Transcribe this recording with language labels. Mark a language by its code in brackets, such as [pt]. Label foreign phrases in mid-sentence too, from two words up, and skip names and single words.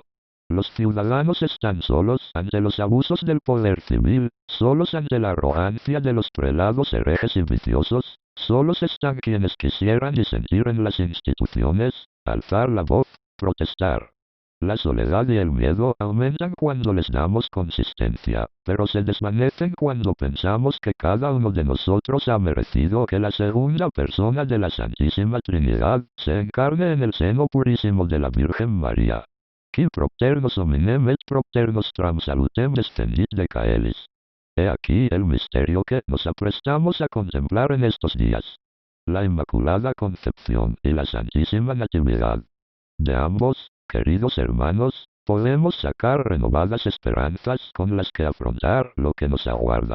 [es] Los ciudadanos están solos ante los abusos del poder civil, solos ante la arrogancia de los prelados herejes y viciosos, solos están quienes quisieran disentir en las instituciones, alzar la voz, protestar. La soledad y el miedo aumentan cuando les damos consistencia, pero se desvanecen cuando pensamos que cada uno de nosotros ha merecido que la segunda persona de la Santísima Trinidad se encarne en el seno purísimo de la Virgen María. [la] Qui propter nos hominem et propter nostram salutem descendit de caelis. [es] He aquí el misterio que nos aprestamos a contemplar en estos días. La Inmaculada Concepción y la Santísima Natividad. De ambos, queridos hermanos, podemos sacar renovadas esperanzas con las que afrontar lo que nos aguarda.